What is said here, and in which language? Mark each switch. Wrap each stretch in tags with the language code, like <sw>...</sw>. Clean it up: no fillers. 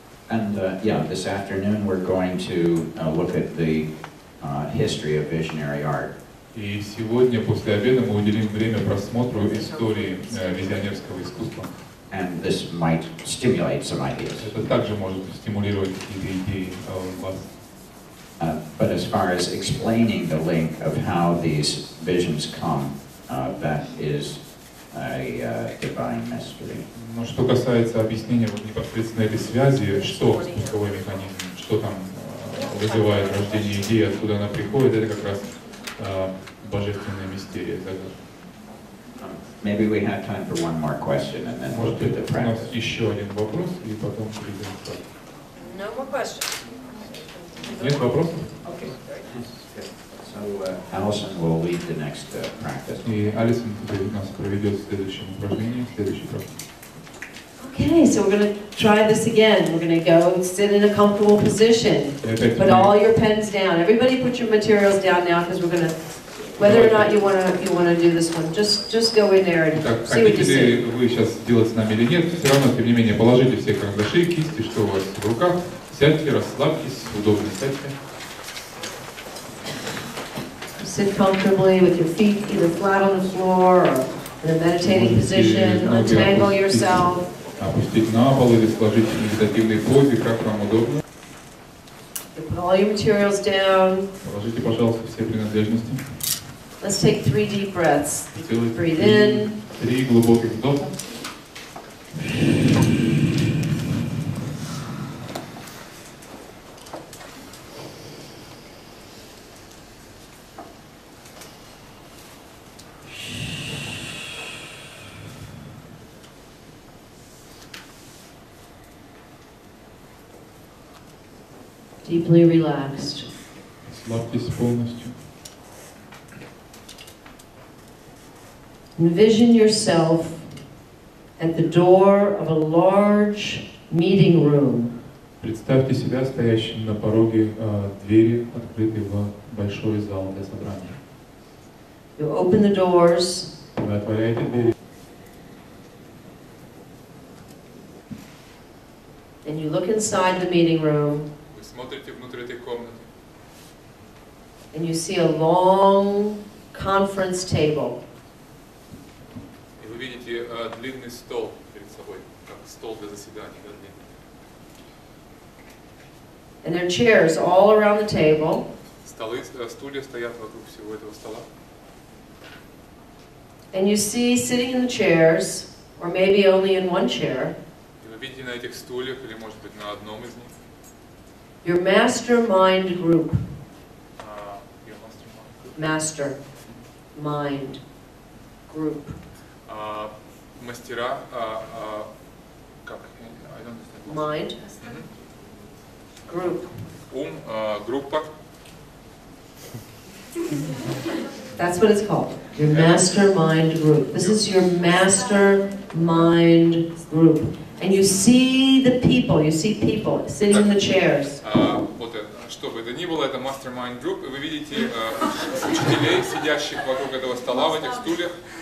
<en>And yeah, this afternoon we're going to look at the history of visionary art.</en> <ru>И сегодня после обеда мы уделим время просмотру истории визионерского искусства.</ru> <en>And this might stimulate some ideas.</en> <ru>Это также может стимулировать какие-то идеи у вас.</ru> <en>But as far as explaining the link of how these visions come, that is a divine mystery.</en> <ru>Но что касается объяснения вот непосредственно этой связи, что спусковой механизм, что там вызывает рождение идеи, откуда она приходит, это как раз божественная мистерия.</ru> <en>Maybe we have time for one more question, and then we'll do the practice.</en> <ru>У нас еще один вопрос, и потом перейдем к практике.</ru> <en>No more questions.</en> <ru>Нет вопросов?</ru> <en>Okay. So Allison will lead the next practice.</en> <ru>И Алисон теперь нас проведет в следующем упражнении, в следующей практике.</ru> <en>Okay, so we're going to try this again. We're going to go sit in a comfortable position. Put all your pens down. Everybody put your materials down now, because we're going to, whether or not you want to do this one, just go in there and see what you see.</en> <ru>Хотите ли вы сейчас делать с нами или нет, все равно, тем не менее, положите все карандаши, кисти, что у вас в руках, сядьте, расслабьтесь, удобно сядьте.</ru> <en>Sit comfortably with your feet either flat on the floor or in a meditating position. Untangle yourself.</en> <ru>Опустить на пол или сложить в медитативной позе, как вам удобно.</ru> <en>Put all your materials down.</en> <ru>Положите, пожалуйста, все принадлежности.</ru> <en>Let's take 3 deep breaths.</en> <ru>Сделайте</ru> <en>Breathe in.</en> <ru>3 глубоких вдоха.</ru> <en>Deeply relaxed.</en> <ru>Расслабьтесь полностью.</ru> <en>Envision yourself at the door of a large meeting room.</en> <ru>Представьте себя стоящим на пороге двери, открытой в большой зал для собрания.</ru> <en>You open the doors.</en> <ru>Вы отворяете двери.</ru> <en>And you look inside the meeting room.</en> <ru>Вы смотрите внутрь этой комнаты.</ru> <en>And you see a long conference table.</en> <ru>И вы видите длинный стол перед собой, как стол для заседаний.</ru> <en>And there are chairs all around the table.</en> <ru>Стулья стоят вокруг всего этого стола.</ru> <en>And you see sitting in the chairs, or maybe only in one chair,</en> <ru>И вы видите на этих стульях, или может быть на одном из них,</ru> <en>your mastermind group. your mastermind group. Mastermind group.</en> <ru>Мастера, как?</ru> <en>I don't understand. Mind. Group.</en> <ru>Группа.</ru> <en>That's what it's called. Your mastermind group. This is your mastermind group. And you see the people, you see people sitting in the chairs.</en> <ru>Вот что бы это ни было, это mastermind group, и вы видите учителей, сидящих вокруг этого стола в этих стульях.</ru>